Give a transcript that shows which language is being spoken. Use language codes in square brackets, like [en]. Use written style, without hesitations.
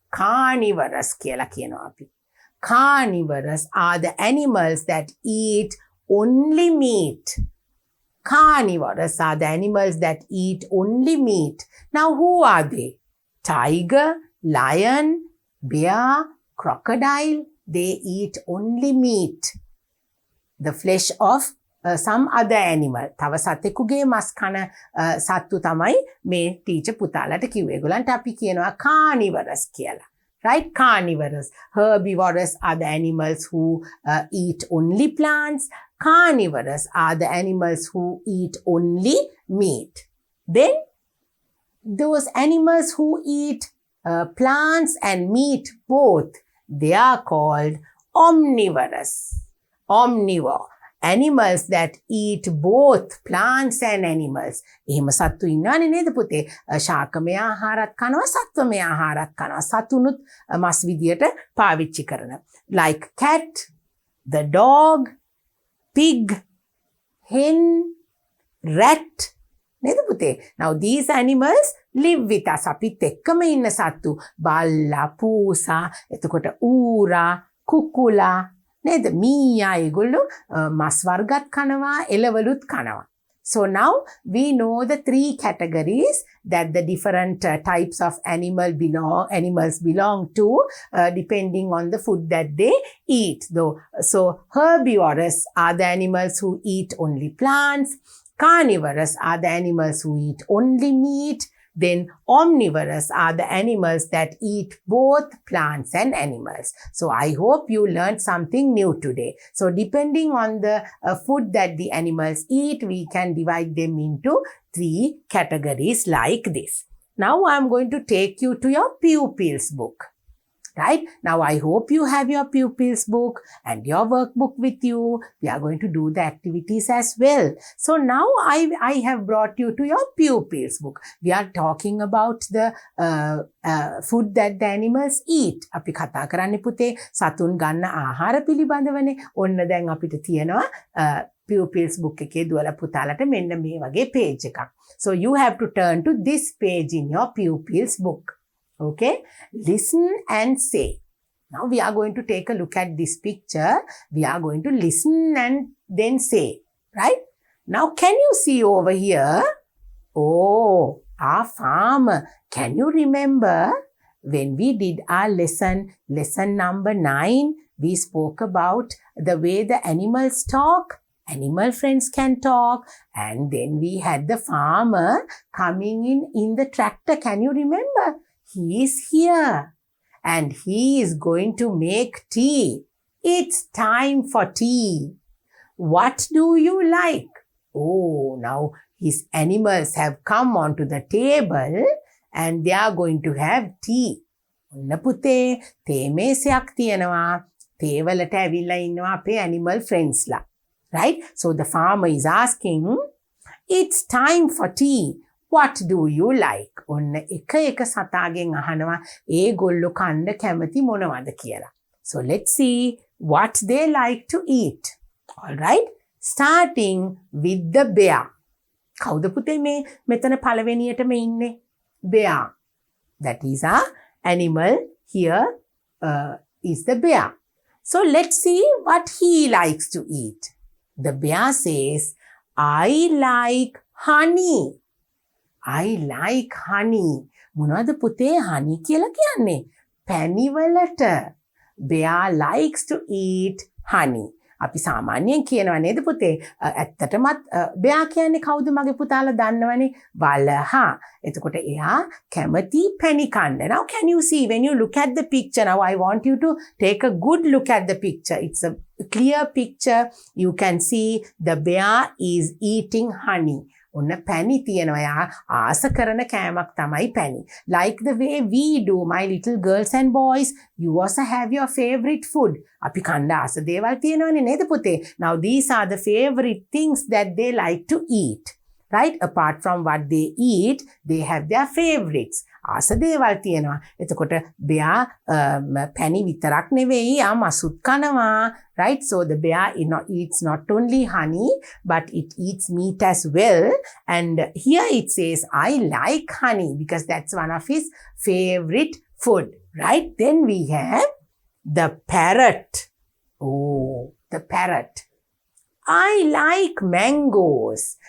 [si] Carnivorous කියලා කියනවා අපි. [en] Carnivorous are the animals that eat only meat. Carnivorous are the animals that eat only meat. Now, who are they? Tiger, lion, bear, crocodile. They eat only meat. The flesh of some other animal. [si] තව සතෙකුගේ මස් කන සත්තු තමයි මේ teacher පුතාලට කිව්වේ. ඒගොල්ලන්ට අපි කියනවා carnivorous කියලා. [en] Right? Carnivorous. Herbivorous are the animals who eat only plants. Carnivorous are the animals who eat only meat. Then, those animals who eat plants and meat both, they are called omnivorous. Omnivore. Animals that eat both plants and animals. [si] එහෙම සත්තු ඉන්නවනේ නේද පුතේ? ශාකමය ආහාරත් කනවා, සත්වමය ආහාරත් කනවා. සතුනුත් මස් විදියට පාවිච්චි කරන. [en] Like cat, the dog, pig, hen, rat. [si] නේද පුතේ? [en] Now these animals live with us. [si] අපිත් එක්කම ඉන්න සත්තු. බල්ලා, පූසා, එතකොට ඌරා, කුකුලා, නේද? මීයා ඒගොල්ලෝ මස් වර්ගත් කනවා, එළවලුත් කනවා. [en] So now we know the 3 categories that the different types of animals belong to depending on the food that they eat. So herbivorous are the animals who eat only plants. Carnivorous are the animals who eat only meat. Then omnivorous are the animals that eat both plants and animals. So I hope you learned something new today. So depending on the food that the animals eat, we can divide them into 3 categories like this. Now I'm going to take you to your pupils book. Right? Now, I hope you have your pupils book and your workbook with you. We are going to do the activities as well. So now I have brought you to your pupils book. We are talking about the food that the animals eat. [si] අපි කතා කරන්නේ පුතේ සතුන් ගන්න ආහාර පිළිබඳවනේ. ඔන්න දැන් අපිට තියෙනවා pupils book එකේ දුවලා පුතාලට මෙන්න මේ වගේ page එකක්. [en] So you have to turn to this page in your pupils book. Okay, listen and say. Now we are going to take a look at this picture. We are going to listen and then say, right? Now can you see over here? Oh, our farmer. Can you remember when we did our lesson number 9, we spoke about the way the animals talk. Animal friends can talk. And then we had the farmer coming in the tractor. Can you remember? He is here and he is going to make tea. It's time for tea. What do you like? Oh, now his animals have come onto the table and they are going to have tea. [si] ඔන්න පුතේ තේ මේසයක් තියෙනවා. තේ වලට ඇවිල්ලා ඉන්නවා අපේ [en] animal friends [si] ලා. [en] Right? So the farmer is asking, it's time for tea. What do you like? [si] ඔන්න එක සතාගෙන් අහනවා ඒගොල්ලෝ කන්න කැමති මොනවද කියලා. [en] So let's see what they like to eat. All right? Starting with the bear. [si] කවුද පුතේ මේ මෙතන පළවෙනියටම ඉන්නේ? [en] Bear. That is our animal here is the bear. So let's see what he likes to eat. The bear says, I like honey. I like honey. [si] මොනවද පුතේ honey කියලා කියන්නේ? පැණි වලට. [en] Bear likes to eat honey. [si] අපි සාමාන්‍යයෙන් කියනවා නේද පුතේ? ඇත්තටමත් bear කියන්නේ කවුද මගේ පුතාලා දන්නවනේ? වලහා. එතකොට එයා කැමති පැණි කන්න. [en] Now can you see when you look at the picture? Now I want you to take a good look at the picture. It's a clear picture. You can see the bear is eating honey. [si] ඔන්න පැණි තියෙනවා. යා ආස කරන කෑමක් තමයි පැණි. [en] Like the way we do, my little girls and boys, you also have your favorite food. [si] අපි කන්න ආස දේවල් තියෙනවනේ නේද පුතේ? [en] Now these are the favorite things that they like to eat. Right? Apart from what they eat, they have their favorites. [si] ආස දේවල් තියෙනවා. එතකොට bear පැණි විතරක් නෙවෙයි යා මසුත් කනවා. [en] Right? So the bear eats not only honey, but it eats meat as well. And here it says, I like honey because that's one of his favorite food. Right? Then we have the parrot. Oh, the parrot. I like mangoes.